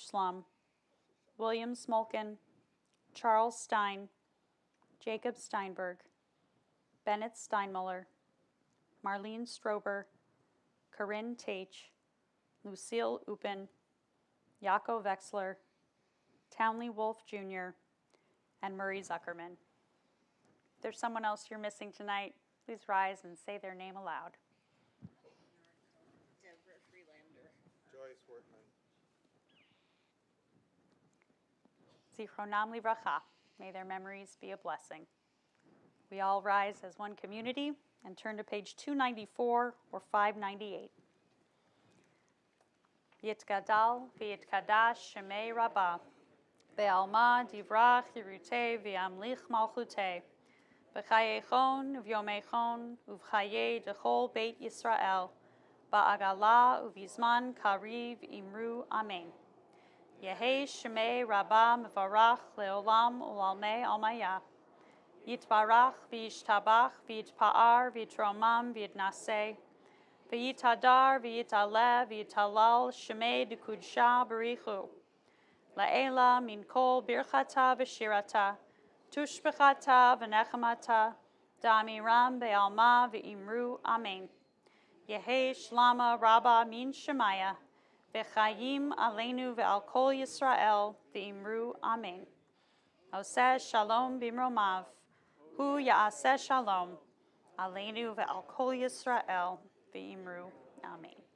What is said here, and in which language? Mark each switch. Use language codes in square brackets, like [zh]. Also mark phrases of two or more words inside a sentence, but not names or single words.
[en] Slum, William Smolkin, Charles Stein, Jacob Steinberg, Bennett Steinmuller, Marlene Strober, Corinne Taich, Lucille Upin, Jaco Wexler, Townley Wolf Jr., and Murray Zuckerman. If there's someone else you're missing tonight, please rise and say their name aloud. Deborah Freelander. Joyce Wortman. [he] זכרונם לברכה. [en] May their memories be a blessing. We all rise as one community and turn to page 294 or 598. [arc] יתגדל ויתקדש שמיה רבא בעלמא די ברא כרעותיה וימליך מלכותיה בחייכון וביומיכון ובחיי דכל בית ישראל, בעגלא ובזמן קריב ואמרו אמן. יהא שמיה רבא מברך לעלם ולעלמי עלמיא. יתברך וישתבח ויתפאר ויתרומם ויתנשא ויתהדר ויתעלה ויתהלל שמיה דקודשא בריך הוא. לעלא מן כל ברכתא ושירתא תשבחתא ונחמתא דאמירן בעלמא ואמרו אמן. יהא שלמא רבא מן שמיא וחיים עלינו ועל כל ישראל ואמרו אמן. [he] עושה שלום במרומיו הוא יעשה שלום עלינו ועל כל ישראל ואמרו אמן.